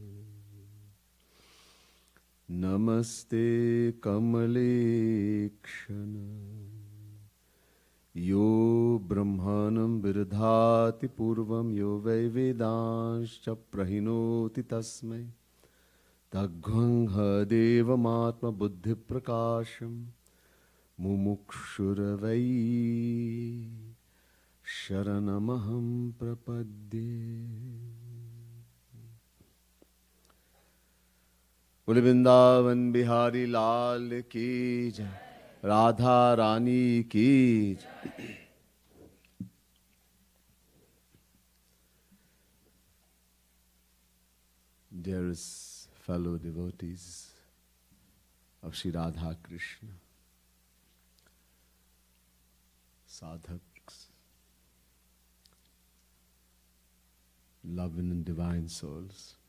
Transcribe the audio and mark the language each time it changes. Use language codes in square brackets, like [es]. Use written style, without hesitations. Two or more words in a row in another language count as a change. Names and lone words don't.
[sa] नमस्ते कमलेक्षण यो ब्रह्माणं विदधाति पूर्वं यो वै वेदांश्च प्रहिणोति तस्मै तद्घ्नं देवमात्मबुद्धिप्रकाशं मुमुक्षुर्वै शरणमहं प्रपद्ये। [hi] बोले वृंदावन बिहारी लाल की जय। राधा रानी की जय। [en] Dearest fellow devotees of Sri Radha Krishna, sadhaks, loving and divine souls.